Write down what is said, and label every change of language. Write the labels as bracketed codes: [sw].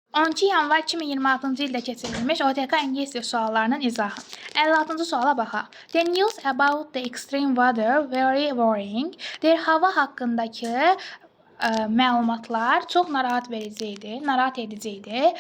[az] 12 yanvar 2026-cı ildə keçirilmiş OTK İngilis dili suallarının izahı. 56-cı suala baxaq. [en] The news about the extreme weather very worrying. [az] Deyir, hava haqqındakı məlumatlar çox narahat edici idi.